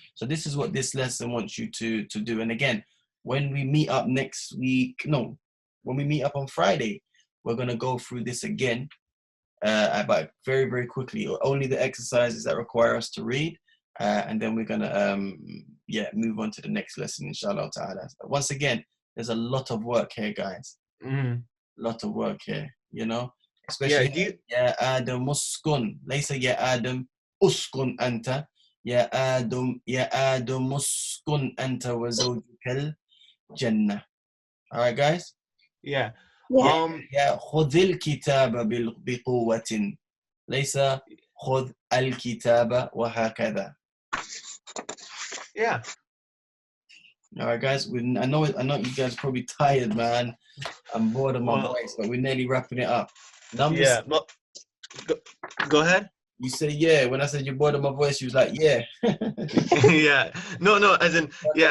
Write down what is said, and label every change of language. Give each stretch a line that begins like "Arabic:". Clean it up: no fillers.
English: So this is what this lesson wants you to do. And again, when we meet up next week, when we meet up on Friday, we're going to go through this again, but very, very quickly. Only the exercises that require us to read. And then we're going to, move on to the next lesson, inshallah ta'ala. Once again, there's a lot of work here, guys. Mhm. Lot of work here, you know. Yeah, Especially do you,
Arabic: يا آدم اسكن ليس يا آدم اسكن أنت يا آدم اسكن أنت وزوجك الجنة.
English: All right, guys. yeah. Yeah.
Arabic: يا خذ الكتاب بقوة ليس خذ الكتاب وهكذا.
English: Yeah. All right, guys. I know you guys are probably tired, man. I'm bored of my Well, voice, but we're nearly wrapping it up. Number yeah. six, Well, go ahead. you say yeah. When I said you're bored of my voice, you was like, yeah. Yeah. No, as in, yeah,